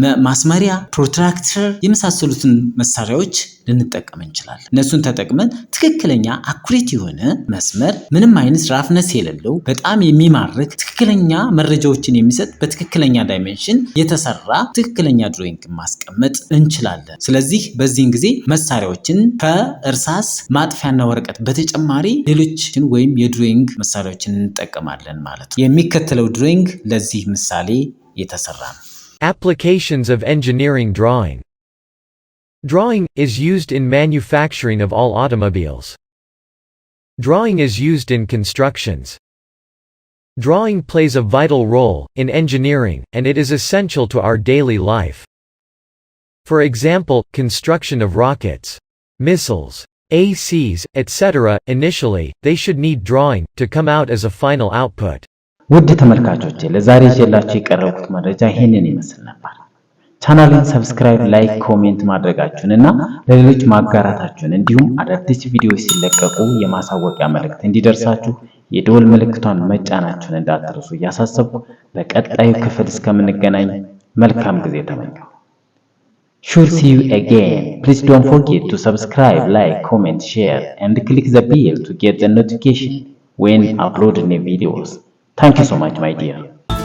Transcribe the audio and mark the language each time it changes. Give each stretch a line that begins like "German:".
Amharic: ማስመሪያ፣ ፕሮትራክተር የመሳሰሉትን መሳሪያዎች ልንጠቀም እንችላለን። እነሱን ተጠቅመን ትክክለኛ አኩሬት የሆነ መስመር ምንም አይነት ራፍነስ የሌለው በጣም የሚማርክ ትክክለኛ መረጃዎችን የሚሰጥ በትክክለኛ ዳይሜንሽን የተሰራ ትክክለኛ ድሮይንግ ማስቀመጥ እንችላለን። ስለዚህ በዚህን ጊዜ መሳሪያዎችን ከእርሳስ ማጥፊያና ወረቀት በተጨማሪ ሌሎችን ወይም የድሮይንግ መሳሪያዎችን እንጠቀማለን ማለት ነው። የሚከተለው ድሮይንግ ለዚህ ምሳሌ የተሰራ ነው።
English: Applications of engineering drawing. Drawing is used in manufacturing of all automobiles. Drawing is used in constructions. Drawing plays a vital role in engineering, and it is essential to our daily life. For example, construction of rockets, missiles, ACs, etc. Initially, they should need drawing to come out as a final output.
Amharic: ውድ ተመልካቾቼ ለዛሬ ይዤላችሁ የቀረብኩት መረጃ ይሄንን ይመስል ነበር። ቻናሉን ሰብስክራይብ፣ ላይክ፣ ኮሜንት ማድረጋችሁንና ለሌሎች ማጋራታችሁን እንዲሁም አዳዲስ ቪዲዮዎች ሲለቀቁ የማሳወቂያ መልእክት እንዲደርሳችሁ የደወል ምልክቷን መጫናችሁን እንዳትረሱ እያሳሰብኩ በቀጣዩ ክፍል እስከምንገናኝ መልካም ጊዜ ተመኘሁ።
English: Should see you again. Please don't forget to subscribe, like, comment, share and click the bell to get the notification when uploading new videos. Thank you so much, my dear.